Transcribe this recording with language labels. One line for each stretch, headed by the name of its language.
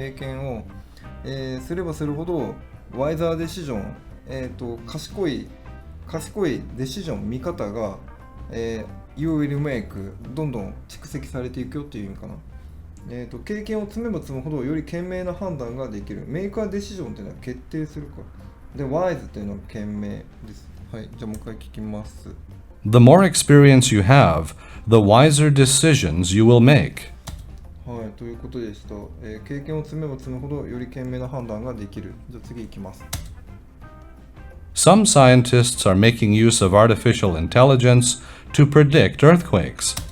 Japanese: 経験を、すればするほど、
English: wiser decision、
Japanese: 賢いデシジョン、見方が、
English: you will make
Japanese: どんどん蓄積されていくよっていう意味かな。経験を積めば積むほどより賢明な判断ができる。メーカーデシジョンっていうのは決定するか。で、wise っていうのは賢明です。はい、じゃあもう一回聞きます。
English: The more experience you have, the wiser decisions you will make.
Japanese: はい、ということでした。経験を積めば積むほどより賢明な判断ができる。じゃあ次いきます。
English: Some scientists are making use of artificial intelligence to predict earthquakes.